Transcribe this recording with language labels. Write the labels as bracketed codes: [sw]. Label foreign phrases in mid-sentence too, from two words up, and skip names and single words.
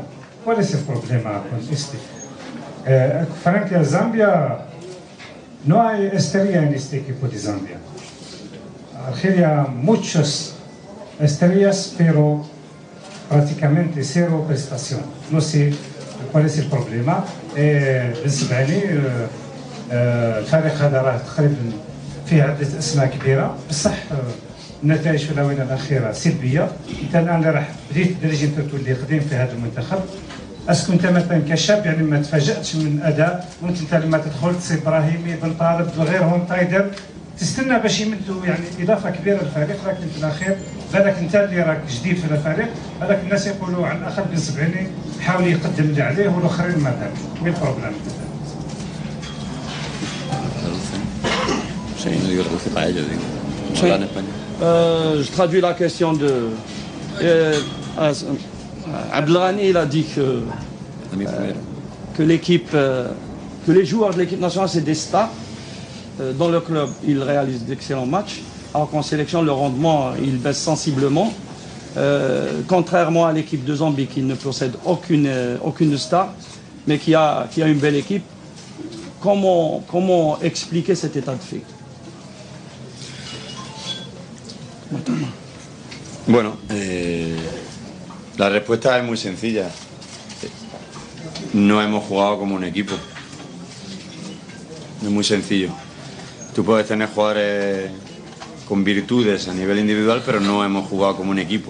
[es] ¿Cuál es el problema con este? Frente a Zambia, no hay estrella en este equipo de Zambia. Argelia, muchas estrellas, pero prácticamente cero prestación. No sé cuál es el problema. [ar] بالنسبة لي الفريق هذا راه تقريبا فيه عدة أسماء كبيرة، بصح النتائج في الآونة الأخيرة سلبية. أنت الآن اللي راح بديت درجة أنت تولي قديم في هذا المنتخب، اسكو انت مثلا كشاب يعني ما تفاجاتش من اداء وانت لما تدخل تصيب ابراهيمي بن طالب وغيرهم تايدر تستنى باش يمدوا يعني اضافه كبيره للفريق، لكن في الاخير بالك انت اللي راك جديد في الفريق، بالك الناس يقولوا عن اخر بن سبعيني حاول يقدم اللي عليه والاخرين ما دارش. وين البروبليم؟ [fr] Je traduis la question de Abdelghani. Il a dit que l'équipe, que les joueurs de l'équipe nationale c'est des stars. Dans le club, ils réalisent d'excellents matchs, alors qu'en sélection, le rendement il baisse sensiblement. Contrairement à l'équipe de Zambie qui ne possède aucune star, mais qui a une belle équipe. Comment expliquer cet état de fait? [es] Bueno, la respuesta es muy sencilla. No hemos jugado como un equipo. Es muy sencillo. Tú puedes tener jugadores con virtudes a nivel individual, pero no hemos jugado como un equipo.